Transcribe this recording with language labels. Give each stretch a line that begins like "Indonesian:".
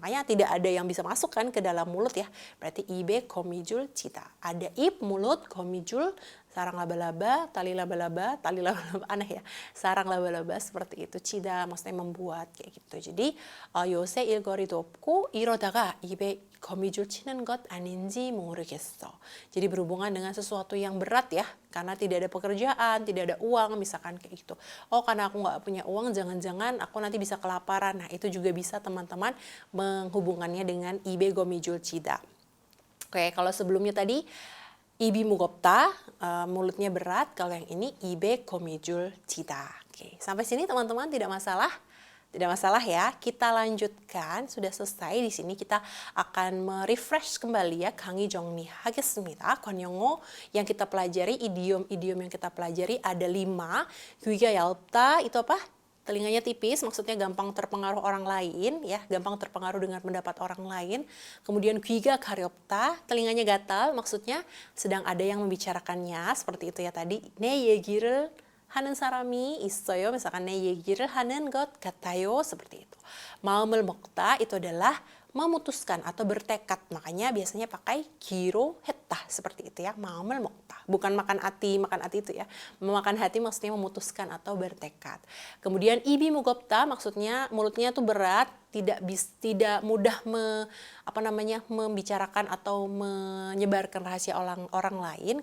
Indonesian: Makanya tidak ada yang bisa masuk kan ke dalam mulut ya. Berarti
Korean: 입에 거미줄 치다.
Indonesian: Ada ip, mulut, 거미줄, sarang laba-laba, tali laba-laba, aneh ya. Sarang laba-laba seperti itu. 치다 maksudnya membuat kayak gitu. Jadi
Korean: 요새 일거리도 없고 이러다가 입에 거미줄 치는 것 아닌지 모르겠어.
Indonesian: Jadi berhubungan dengan sesuatu yang berat ya, karena tidak ada pekerjaan, tidak ada uang, misalkan kayak gitu. Karena aku nggak punya uang, jangan-jangan aku nanti bisa kelaparan. Nah, itu juga bisa teman-teman menghubungannya dengan
Korean: 입에 거미줄 치다.
Indonesian: Oke, kalau sebelumnya tadi
Korean: 입이 무겁다,
Indonesian: mulutnya berat. Kalau yang ini
Korean: 입에 거미줄 치다.
Indonesian: Oke, sampai sini teman-teman tidak masalah? Tidak masalah ya, kita lanjutkan. Sudah selesai di sini, kita akan merefresh kembali ya.
Korean: 강의 정리하겠습니다. 관용어
Indonesian: yang kita pelajari, idiom-idiom yang kita pelajari ada 5.
Korean: 귀가 얇다
Indonesian: itu apa? Telinganya tipis, maksudnya gampang terpengaruh orang lain ya, gampang terpengaruh dengan pendapat orang lain. Kemudian
Korean: 귀가 가렵다,
Indonesian: telinganya gatal, maksudnya sedang ada yang membicarakannya, seperti itu ya tadi.
Korean: 내 얘기를 하는 사람이 있어요.
Indonesian: misalkan
Korean: 내 얘기를 하는 것 같아요.
Indonesian: seperti itu.
Korean: 마음을 먹다
Indonesian: itu adalah memutuskan atau bertekad. Makanya biasanya pakai
Korean: 기로했다.
Indonesian: seperti itu ya.
Korean: 마음을 먹다.
Indonesian: Bukan makan hati itu ya. Memakan hati maksudnya memutuskan atau bertekad. Kemudian
Korean: 입이 무겁다
Indonesian: maksudnya mulutnya tuh berat, tidak mudah membicarakan atau menyebarkan rahasia orang lain.